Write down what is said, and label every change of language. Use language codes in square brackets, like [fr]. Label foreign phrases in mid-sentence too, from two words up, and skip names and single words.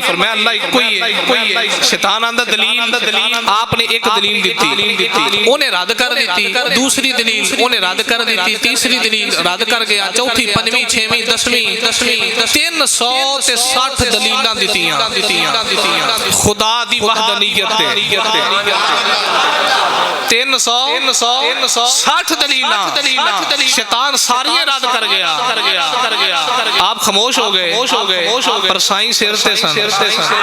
[pa] فرمایا اللہ اکو ہی ہے۔ شیطان آندا دلیل، آپ نے ایک دلیل دتی، انہیں رد کر دیتی، دوسری دلیل انہیں رد کر دیتی، تیسری دلیل رد کر گیا، چوتھی پنجویں چھویں دسویں 360 دلیلاں دتیاں خدا دی وحدانیت تے، 360 دلیلاں شیطان ساری رد کر گیا۔ آپ خاموش ہو گئے، پر سائیں سر تے سن۔